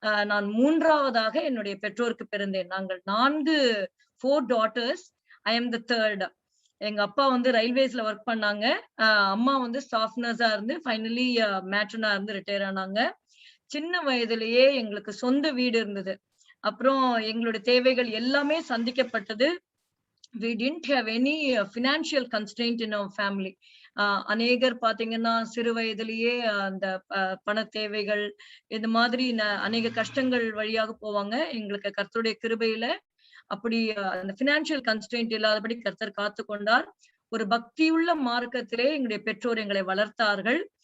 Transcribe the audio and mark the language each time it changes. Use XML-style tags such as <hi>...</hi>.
<ta>நான் 3ஆவதாக என்னுடைய பெற்றோருக்கு பிறந்தேன். நாங்கள் 4 daughters.</ta> <en>I am the 3rd.</en> <ta>எங்க அப்பா வந்து ரயில்வேஸ்ல ஒர்க் பண்ணாங்க. அம்மா வந்து ஸ்டாஃப் நர்ஸா இருந்து ஃபைனலி மேட்ரனா இருந்து ரிட்டையர் ஆனாங்க. சின்ன வயதிலேயே எங்களுக்கு சொந்த வீடு இருந்தது. அப்புறம் எங்களுடைய தேவைகள் எல்லாமே சந்திக்கப்பட்டது.</ta> <en>We didn't have any financial constraint in our family.</en> <ta>அநேகர் பாத்தீங்கன்னா சிறு வயதிலேயே அந்த பண தேவைகள் இந்த மாதிரி அநேக கஷ்டங்கள் வழியாக போவாங்க. எங்களுக்கு கர்த்தருடைய கிருபையில அப்படி அந்த பினான்சியல் கன்ஸ்ட்ரெயின்ட் இல்லாதபடி கர்த்தர் காத்து கொண்டார். ஒரு பக்தியுள்ள மார்க்கத்திலே எங்களுடைய பெற்றோர் எங்களை வளர்த்தார்கள்.</ta>